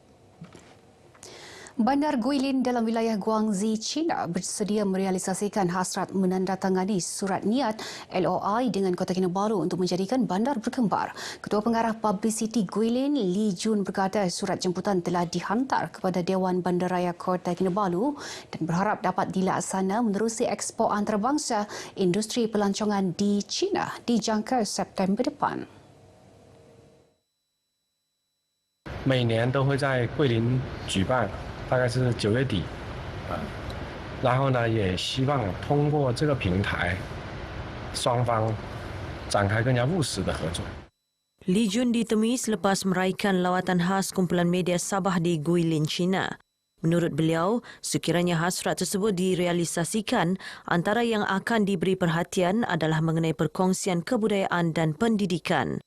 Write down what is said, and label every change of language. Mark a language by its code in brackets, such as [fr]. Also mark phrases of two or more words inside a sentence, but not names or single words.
[ms] Bandar Guilin dalam wilayah Guangxi, China bersedia merealisasikan hasrat menandatangani surat niat LOI dengan Kota Kinabalu untuk menjadikan bandar berkembar. Ketua Pengarah Publicity Guilin, Lee Jun berkata surat jemputan telah dihantar kepada Dewan Bandaraya Kota Kinabalu dan berharap dapat dilaksana menerusi Expo Antarabangsa Industri Pelancongan di China dijangka September depan. [zh] 每年都会在桂林举办，大概是9月底，然后呢，也希望通过这个平台，双方展开更加务实的合作。 [ms] Lee Jun ditemui selepas meraihkan lawatan khas kumpulan media Sabah di Guilin, China. Menurut beliau, sekiranya hasrat tersebut direalisasikan, antara yang akan diberi perhatian adalah mengenai perkongsian kebudayaan dan pendidikan.